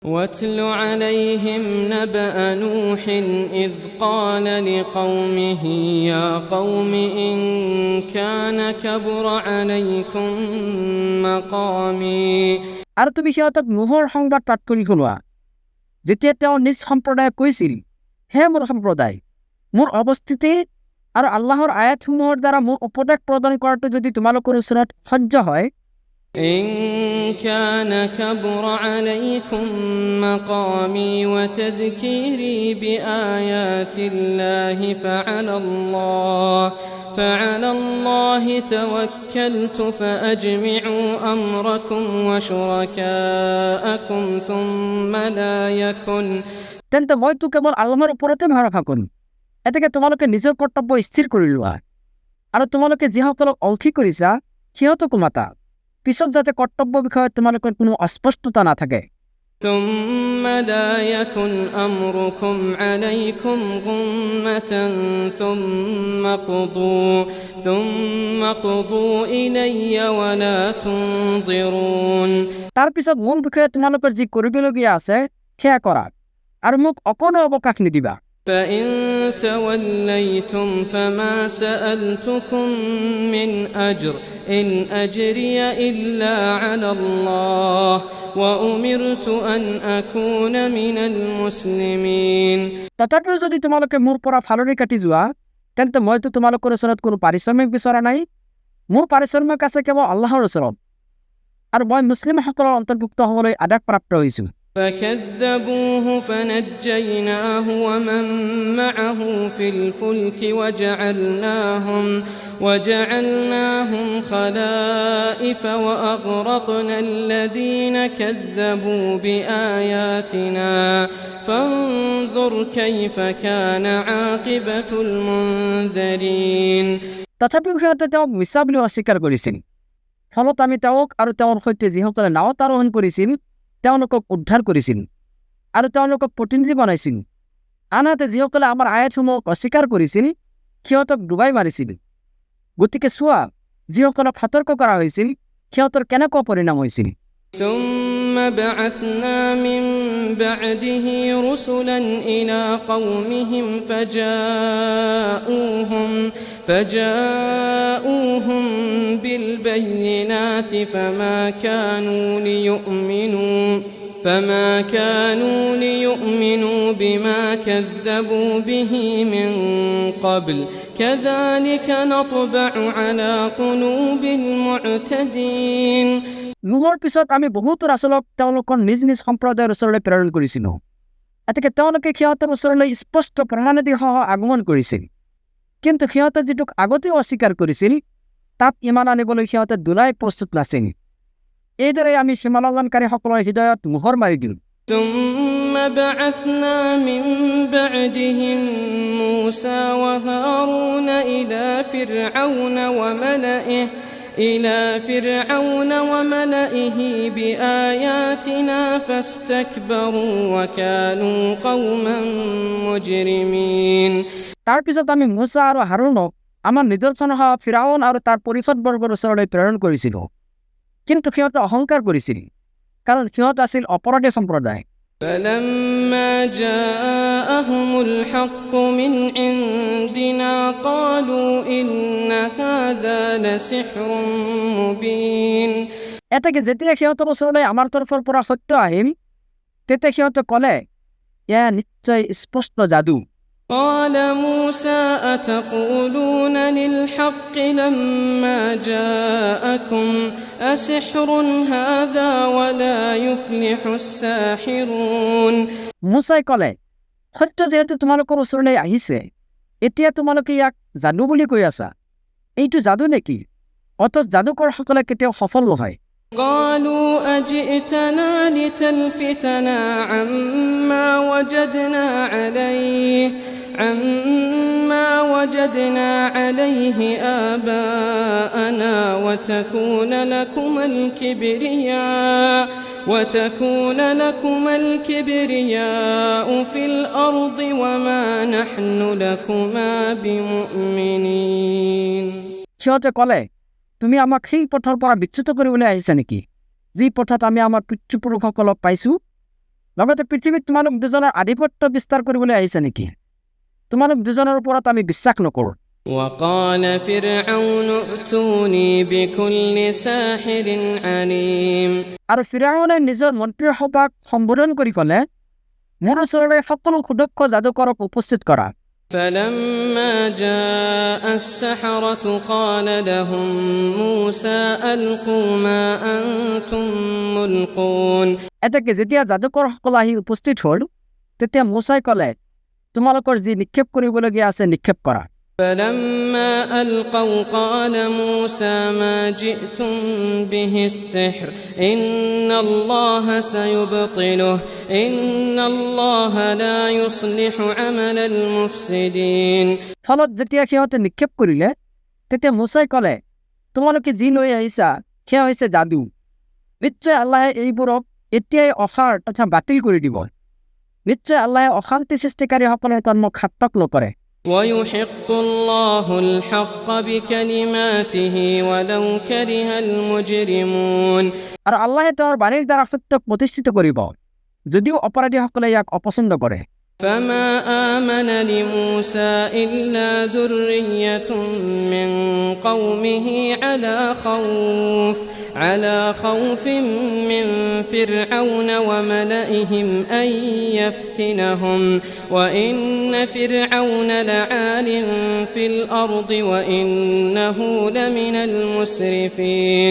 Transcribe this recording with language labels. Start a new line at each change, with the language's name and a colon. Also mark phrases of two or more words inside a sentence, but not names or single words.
Arabic: واتل عليهم نبأ نوح إذ قال لقومه يا قوم إن كان كبر عليكم مقامي
Assamese: আৰু তুমি সিহঁতক নোহৰ সংবাদ পাঠ কৰি শুনোৱা, যেতিয়া তেওঁ নিজ সম্প্ৰদায়ে কৈছিল, হে মোৰ সম্প্ৰদায়, মোৰ অৱস্থিতি আৰু আল্লাহৰ আয়াতসমূহৰ দ্বাৰা মোৰ উপদেশ প্ৰদান কৰাটো যদি তোমালোকৰ ওচৰত সহ্য হয়,
Arabic: إن كان كبر عليكم مقامي وتذكيري بآيات الله فعلى الله توكلت فأجمعوا أمركم وشركاءكم ثم لا يكن
Assamese: তেন্তে মইতো কেৱল আল্লাহৰ ওপৰতে ভৰসা কৰিম। এতেকে তোমালোকে নিজৰ কৰ্তব্য স্থিৰ কৰি লোৱা, আৰু তোমালোকে যিসকলক অলখি কৰিছা সিহঁতকো মাতা, পিছত যাতে কৰ্তব্য বিষয়ত তোমালোকৰ কোনো অস্পষ্টতা নাথাকে।
Arabic: ثم لا يكن أمركم عليكم غمة ثم قضوا إلي ولا تنظرون
Assamese: তাৰ পিছত মূল বিষয়ে তোমালোকৰ যি কৰিবলগীয়া আছে সেয়া কৰা, আৰু মোক অকণো অৱকাশ নিদিবা।
Arabic: فإن توليتم فما سألتكم من أجر إن أجري إلا على الله وأمرت أن أكون من المسلمين
Assamese: তথাপিও যদি তোমালোকে মোৰ পৰা ফালৰি কাটি যোৱা, তেন্তে মইতো তোমালোকৰ ওচৰত কোনো পাৰিশ্ৰমিক বিচৰা নাই। মোৰ পাৰিশ্ৰমিক আছে কেৱল আল্লাহৰ ওচৰত, আৰু মই মুছলিমসকলৰ অন্তৰ্ভুক্ত হ'বলৈ আদেশপ্ৰাপ্ত হৈছোঁ।
Arabic: فكذبوه فنجيناه ومن معه في الفلك وجعلناهم خلائف وأغرقنا الذين كذبوا بآياتنا فانظر كيف كان عاقبة المنذرين
Assamese: তথাপিও সিহঁতে তেওঁক মিছা বুলি অস্বীকাৰ কৰিছিল। ফলত আমি তেওঁক আৰু তেওঁৰ সৈতে যিসকলে নাৱত আৰোহণ কৰিছিল তেওঁলোকক উদ্ধাৰ কৰিছিল আৰু তেওঁলোকক প্ৰতিনিধি বনাইছিল। আনহাতে যিসকলে আমাৰ আয়াতসমূহক অস্বীকাৰ কৰিছিল সিহঁতক ডুবাই মাৰিছিল। গতিকে চোৱা, যিসকলক সতৰ্ক কৰা হৈছিল সিহঁতৰ কেনেকুৱা পৰিণাম হৈছিল।
Arabic: ثم بعثنا من بعده رسلا إلى قومهم فجاءوهم بالبينات فما كانوا ليؤمنوا بما كذبوا به من قبل كذلك نطبع على قلوب المعتدين
Assamese: নোহৰ পিছত আমি বহুতো ৰাসূলক তেওঁলোকৰ নিজ নিজ সম্প্ৰদায়ৰ ওচৰলৈ প্ৰেৰণ কৰিছিলোঁ। এতেকে তেওঁলোকে সিহঁতৰ ওচৰলৈ স্পষ্ট প্ৰমাণাদি সহ আগমন কৰিছিল, কিন্তু সিহঁতে যিটোক আগতেও অস্বীকাৰ কৰিছিল তাত ইমান আনিবলৈ সিহঁতে দুলাই প্ৰস্তুত নাছিল। এইদৰে আমি সীমালংঘনকাৰীসকলৰ হৃদয়ত মোহৰ মাৰি দিওঁ।
Arabic: ثم بعثنا من بعدهم موسى وهارون إلى فرعون وملئه بآياتنا فاستكبروا وكانوا قوما مجرمين
Assamese: তাৰ পিছত আমি মুছা আৰু হাৰুনক আমাৰ নিদৰ্শনসহ ফিৰাউন আৰু তাৰ পৰিষদবৰ্গৰ ওচৰলৈ প্ৰেৰণ কৰিছিলোঁ, কিন্তু সিহঁতে অহংকাৰ কৰিছিল, কাৰণ সিহঁত আছিল অপৰাধী সম্প্ৰদায়।
Arabic: فلما جاءهم الحق من عندنا قالوا إن هذا لسحر مبين
Assamese: এতেকে যেতিয়া সিহঁতৰ ওচৰলৈ আমাৰ তৰফৰ পৰা সত্য আহিল, তেতিয়া সিহঁতে ক'লে, এয়া নিশ্চয় স্পষ্ট যাদু।
Arabic: قال موسى أتقولون للحق لما جاءكم أسحر هذا ولا يفلح الساحرون
Assamese: মুছাই ক'লে, সত্য যেহেতু তোমালোকৰ ওচৰলৈ আহিছে, এতিয়া তোমালোকে ইয়াক যাদু বুলি কৈ আছা। এইটো যাদু নেকি? অথচ যাদুকৰসকলে কেতিয়াও সফল নহয়।
Arabic: قالوا أجئتنا لتلفتنا عما وجدنا عليه آباءنا وتكون لكم الكبرياء في الأرض وما نحن لكما بمؤمنين
Assamese: সিহঁতে ক'লে, তুমি আমাক সেই পথৰ পৰা বিচ্যুত কৰিবলৈ আহিছা নেকি, যি পথত আমি আমাৰ পিতৃপুৰুষসকলক পাইছোঁ? লগতে পৃথিৱীত তোমালোক দুজনৰ আধিপত্য বিস্তাৰ কৰিবলৈ আহিছে নেকি? তোমালোক দুজনৰ ওপৰত আমি বিশ্বাস নকৰোঁ।
Arabic: وقال فرعون ائتوني بكل ساحر عليم
Assamese: আৰু ফিৰাউনে নিজৰ মন্ত্ৰীসভাক সম্বোধন কৰি ক'লে, মোৰ ওচৰলৈ সকলো সুদক্ষ যাদুকৰক উপস্থিত কৰা।
Arabic: فلما جاء السحرة قال لهم موسى ألقوا ما أنتم ملقون
Assamese: এতেকে যেতিয়া যাদুকৰসকল আহি উপস্থিত হ'ল, তেতিয়া মুছাই ক'লে, তোমালোকৰ যি নিক্ষেপ কৰিবলগীয়া আছে নিক্ষেপ কৰা।
Arabic: فلما ألقوا قال موسى ما جئتم به السحر إن الله سيبطله إن الله لا يصلح عمل المفسدين
Assamese: ফলত যেতিয়া সিহঁতে নিক্ষেপ কৰিলে, তেতিয়া মুছাই ক'লে, তোমালোকে যি লৈ আহিছা সেয়া হৈছে যাদু। নিশ্চয় আল্লাহে এইবোৰক এতিয়াই অসাৰ তথা বাতিল কৰি দিব। নিশ্চয় আল্লাহে অশান্তি সৃষ্টিকাৰীসকলৰ কৰ্মক সাৰ্থক নকৰে।
Arabic: ويحق الله الحق بكلماته ولو كره المجرمون
Assamese: আৰু আল্লাহে তেওঁৰ বাণীৰ দ্বাৰা সত্যক প্ৰতিষ্ঠিত কৰিব, যদিও অপৰাধীসকলে ইয়াক অপছন্দ কৰে।
Arabic: فما آمن لموسى إلا ذرية من قومه على خوف من فرعون وملئهم أن يفتنهم وإن فرعون لعال في الأرض وإنه لمن المسرفين